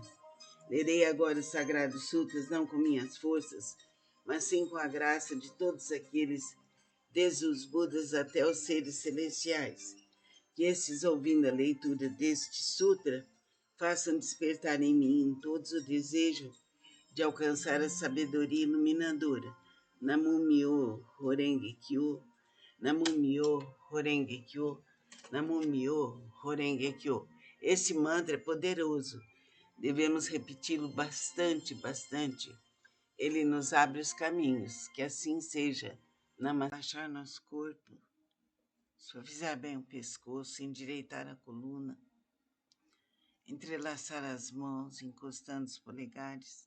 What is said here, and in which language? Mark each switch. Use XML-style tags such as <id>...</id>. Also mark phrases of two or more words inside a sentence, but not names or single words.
<pt>Lerei agora os Sagrados Sutras não com minhas forças, mas sim com a graça de todos aqueles, desde os Budas até os seres celestiais, que estes, ouvindo a leitura deste sutra, façam despertar em mim em todos o desejo de alcançar a sabedoria iluminadora</pt> <ja>南無妙法蓮華経, 南無妙法蓮華経, 南無妙法蓮華経.</ja> <pt>Esse mantra é poderoso. Devemos repeti-lo bastante, bastante. Ele nos abre os caminhos. Que assim seja. Relaxar nosso corpo. Suavizar bem o pescoço, endireitar a coluna. Entrelaçar as mãos, encostando os polegares.</pt>